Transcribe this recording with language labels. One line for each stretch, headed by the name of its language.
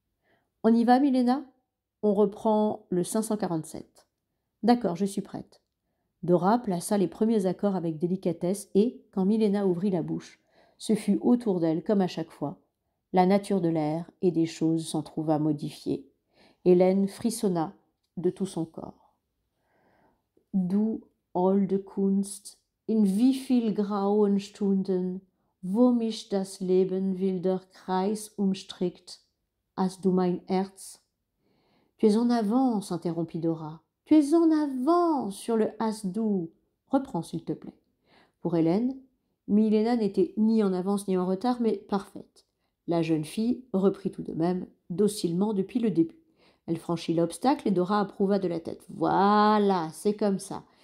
French: « On y va, Milena ? On reprend le 547. »« D'accord, je suis prête. » Dora plaça les premiers accords avec délicatesse et, quand Milena ouvrit la bouche, ce fut autour d'elle, comme à chaque fois. La nature de l'air et des choses s'en trouva modifiée. Hélène frissonna de tout son corps.
German: Du holde Kunst, in wie viel grauen Stunden, wo mich das Leben wilder Kreis umstrickt, hast du mein Herz?
French: Tu es en avance, interrompit Dora. Tu es en avance sur le has-dou. Reprends, s'il te plaît. Pour Hélène, Milena n'était ni en avance ni en retard, mais parfaite. La jeune fille reprit tout de même, docilement depuis le début. Elle franchit l'obstacle et Dora approuva de la tête. Voilà, c'est comme ça.